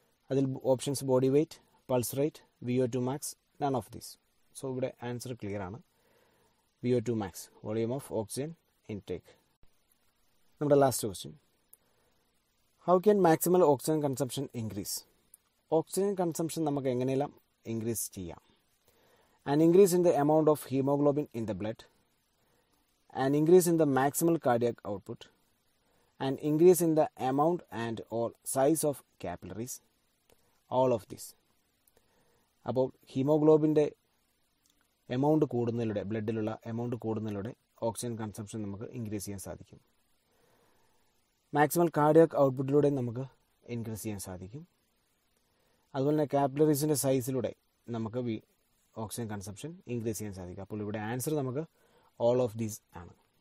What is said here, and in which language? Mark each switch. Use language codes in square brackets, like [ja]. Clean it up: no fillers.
[en] അതിൽ options body weight, pulse rate, VO2 max, none of these. [ml] So ഇവിടെ answer clear ആണ്. VO2 max, [en] Volume of oxygen intake. [ml] നമ്മുടെ last question. [en] How can maximal oxygen consumption increase. [ml] Oxygen consumption നമുക്ക് എങ്ങനെയെല്ലാം increase ചെയ്യാം? [en] An increase in the amount of hemoglobin in the blood, an increase in the maximal cardiac output, an increase in the amount and or size of capillaries, all of this. [ml] അപ്പോൾ ഹീമോഗ്ലോബിൻ്റെ amount കൂടുന്നതിലൂടെ, ബ്ലഡിലുള്ള amount കൂടുന്നതിലൂടെ oxygen consumption നമുക്ക് increase ചെയ്യാൻ സാധിക്കും. Maximal cardiac ഔട്ട്പുട്ടിലൂടെ നമുക്ക് increase ചെയ്യാൻ സാധിക്കും. അതുപോലെ തന്നെ കാപ്പിലറീസിൻ്റെ സൈസിലൂടെ നമുക്ക് ഓക്സിജൻ കൺസംഷൻ ഇൻക്രീസ് ചെയ്യാൻ സാധിക്കും. അപ്പോൾ ഇവിടെ ആൻസർ നമുക്ക് [en] all of these [ml] ആണ്.